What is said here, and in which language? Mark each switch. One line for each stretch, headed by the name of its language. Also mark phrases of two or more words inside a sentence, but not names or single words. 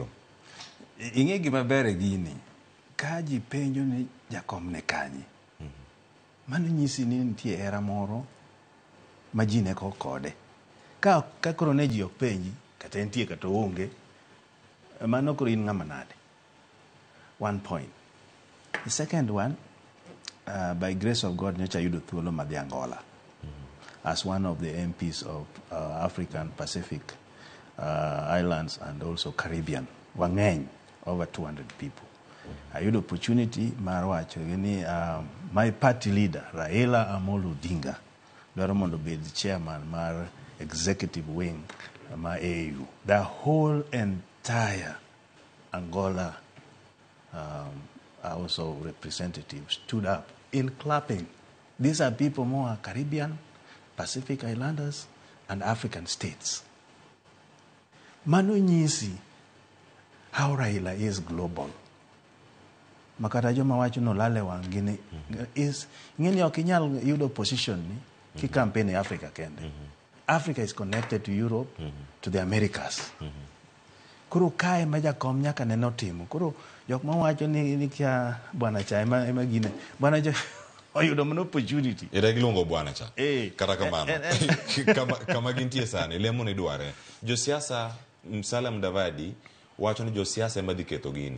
Luo (Kenya and Tanzania): Ing'e gima ber gini ka ji penjo ni jakom ne kanye mano nyisi ni nitie hera moro ma ji ne kode ka koro ne ji ok penji kata nitie kata onge mano koro in ng'ama nade.
English: One point. The second one, by grace of God,
Luo (Kenya and Tanzania): nyocha yudo thuolo madhi
English: Angola as one of the MPs of African, Pacific Islands and also Caribbean. Wang'eny, over 200 people. I had the opportunity
Luo (Kenya and Tanzania): marwacho ni
English: my party leader Raila Amolo Odinga
Luo (Kenya and Tanzania): dwaro mondo
English: be the chairman mar executive wing ma AU. The whole entire Angola also representatives stood up in clapping. These are people more Caribbean, Pacific Islanders, and African states.
Luo (Kenya and Tanzania): Mano nyisi
English: how Raila is global.
Luo (Kenya and Tanzania): Makata joma wacho no lale wangine is ngeni okinyal yudo position ni ki campaign Africa kende.
English: Africa is connected to Europe, to the Americas.
Luo (Kenya and Tanzania): Kuro kae majakom nyaka neno timo. Kuro jok mawacho ni kia bwana cha ema gine. Bwana cha oyudo mano opportunity. Ira gilongo bwana cha. Kata kamano. Kama gintie sana ilemo ni dware. Josiasa Musalia Mudavadi wacho ni josiasa ema dhi ketho gini.